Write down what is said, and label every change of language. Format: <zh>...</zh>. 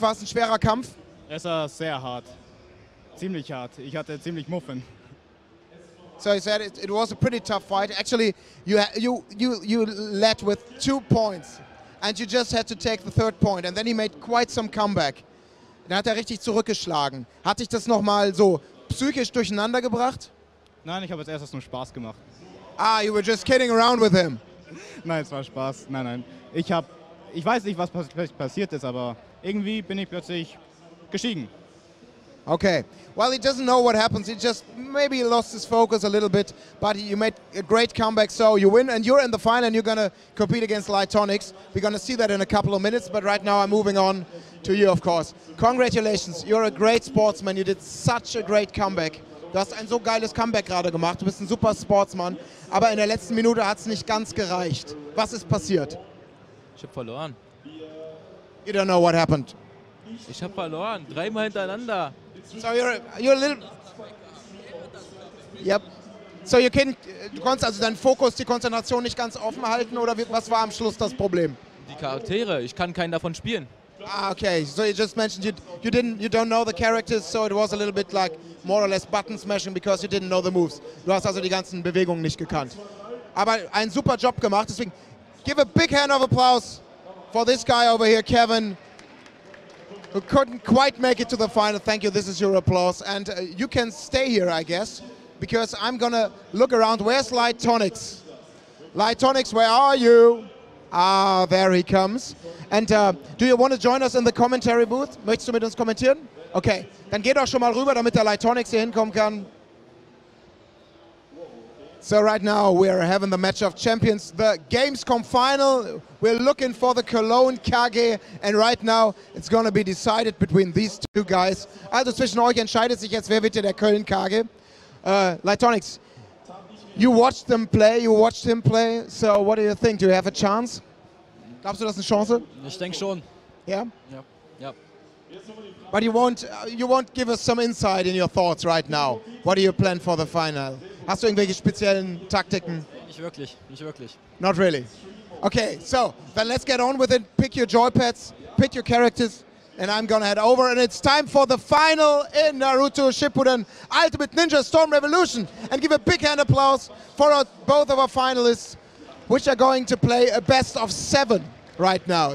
<de>War es ein schwerer Kampf? Es war sehr hart. Ziemlich hart. Ich hatte ziemlich Muffen.</de> <en>So he said it was a pretty tough fight. Actually, you led with 2 points, and you just had to take the 3rd point, and then he made quite some comeback.</en> <de>Dann hat er richtig zurückgeschlagen. Hat dich das nochmal so psychisch durcheinander gebracht? Nein, ich habe jetzt erst nur Spaß gemacht.</de> <en>Ah, you were just kidding around with him.</en> <de>Nein, es war Spaß. Nein. Ich weiß nicht, was passiert ist, aber irgendwie bin ich plötzlich gestiegen.</de> <en>Okay. Well, he doesn't know what happens. He just maybe lost his focus a little bit, but you made a great comeback, so you win, and you're in the final, and you're going to compete against Lightonics. We're going to see that in a couple of minutes, but right now I'm moving on to you, of course. Congratulations. You're a great sportsman. You did such a great comeback.</en> <de>Du hast ein so geiles Comeback gerade gemacht. Du bist ein super Sportsman, aber in der letzten Minute hat es nicht ganz gereicht. Was ist passiert? Ich habe verloren.</de> <en>You don't know what happened.</en> <de>Ich habe verloren, 3-mal hintereinander.</de> <en>So you're a little... Yep.</en> <de>So du konntest also deinen Fokus, die Konzentration nicht ganz offen halten, oder was war am Schluss das Problem? Die Charaktere, ich kann keinen davon spielen.</de> <en>Ah, okay. So you just mentioned you don't know the characters, so it was a little bit like more or less button smashing because you didn't know the moves.</en> <de>Du hast also die ganzen Bewegungen nicht gekannt. Aber einen super Job gemacht, deswegen</de> <en>give a big hand of applause for this guy over here,</en> <de>Kevin, who couldn't quite make it to the final.</de> <en>Thank you, this is your applause. And you can stay here, I guess, because I'm gonna look around. Where's Lightonix? Lightonix, where are you? Ah, there he comes. And do you want to join us in the commentary booth?</en> <de>Möchtest du mit uns kommentieren? Okay, dann geh doch schon mal rüber, damit der Lightonix hier hinkommen kann.</de> <en>So right now we're having the match of champions, the Gamescom final. We're looking for the Cologne Kage, and right now it's gonna be decided between these two guys.</en> <de>Also zwischen euch entscheidet sich jetzt, wer wird hier der Köln Kage.</de> <en>Lightonix, you watched them play, you watched him play, so what do you think? Do you have a chance?</en> <de>Glaubst du, das ist eine Chance? Ich denke schon.</de> <en>Yeah?</en> <de>Ja.</de> <en>But you won't give us some insight in your thoughts right now. What do you plan for the final?</en> <de>Hast du irgendwelche speziellen Taktiken? Nicht wirklich.</de> <en>Not really. Okay, so then let's get on with it. Pick your joypads, pick your characters, and I'm gonna head over. And it's time for the final in Naruto Shippuden Ultimate Ninja Storm Revolution. And give a big hand applause for both of our finalists, which are going to play a best of 7 right now.</en>